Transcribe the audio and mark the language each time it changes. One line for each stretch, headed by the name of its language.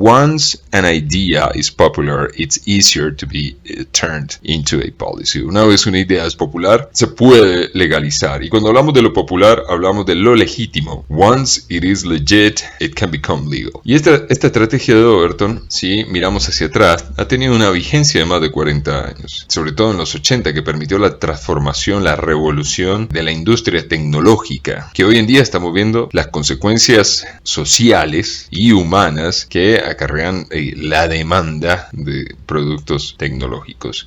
English: once an idea is popular, it's easier to be turned into a policy.
Spanish: Una vez una idea es popular, se puede legalizar. Y cuando hablamos de lo popular, hablamos de lo legítimo.
English: Once it is legit, it can become legal.
Spanish: Y esta estrategia de Overton, si miramos hacia atrás, ha tenido una vigencia de más de 40 años. Sobre todo en los 80, que permitió la transformación, la revolución de la industria tecnológica, que hoy en día estamos viendo las consecuencias sociales y humanas que acarrean la demanda de productos tecnológicos.